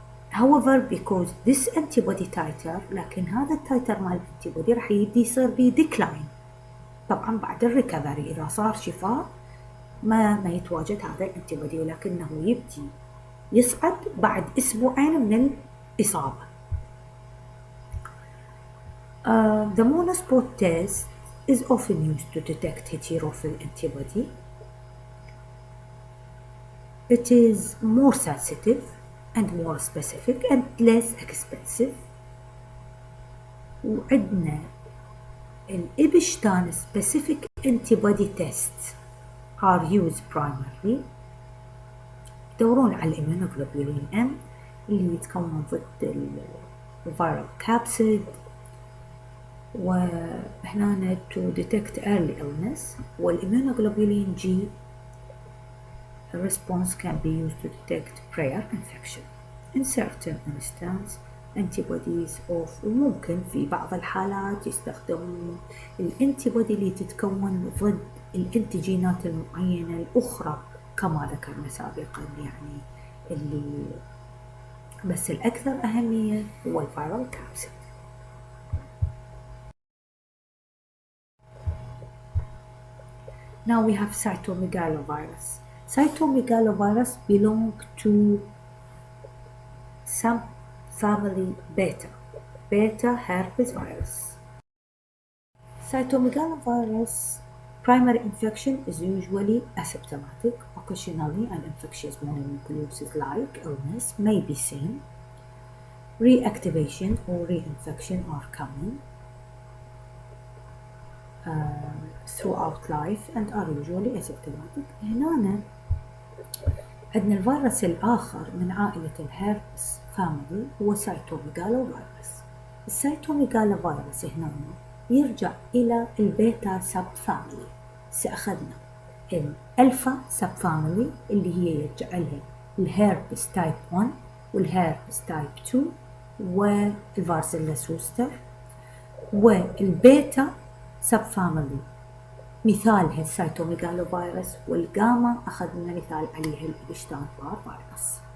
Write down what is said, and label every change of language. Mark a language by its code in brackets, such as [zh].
[en] However, because this antibody titer، [ar] لكن هذا التايتر مال الانتيبودي راح يبدي يصير به decline. طبعا بعد الريكفري إذا صار شفاء ما يتواجد هذا الانتيبودي، ولكنه يبدي يصعد بعد أسبوعين من الإصابة. [en] The monospot test is often used to detect heterophil antibody. It is more sensitive and more specific and less expensive. وعندنا الإبشتان specific antibody tests are used primarily [ar] يدورون على الإيمونوغلوبولين M اللي يتكون ضد الفيرال كابسيد، [en] وهنا to detect early illness. والإيمونوغلوبولين G response can be used to detect prior infection. In certain instances antibodies of [ar] وممكن في بعض الحالات يستخدمون الانتيبودي اللي تتكون ضد الانتيجينات المعينة الأخرى كما ذكرنا سابقا، يعني اللي بس الأكثر أهمية هو الفيرال كابسيد. [en] Now we have Cytomegalovirus. Cytomegalovirus belong to subfamily beta herpesvirus. Cytomegalovirus primary infection is usually asymptomatic. Occasionally an infectious mononucleosis-like illness may be seen. Reactivation or reinfection are common throughout life and are usually asymptomatic. [ar] هنا عندنا الفيروس الآخر من عائلة الهيربس فاميلي هو سايتوميغالوفيروس. السايتوميغالوفيروس هنا يرجع إلى البيتا سب فاميلي. سأخذنا الألفا سب فاميلي اللي هي يرجع لها الهيربس تايب 1 والهيربس تايب 2 والفارسيلا زوستر، والبيتا سب فاميلي مثالها السايتوميغالوفيروس، والجاما أخذنا مثال عليها الإبشتاين-بار فيروس.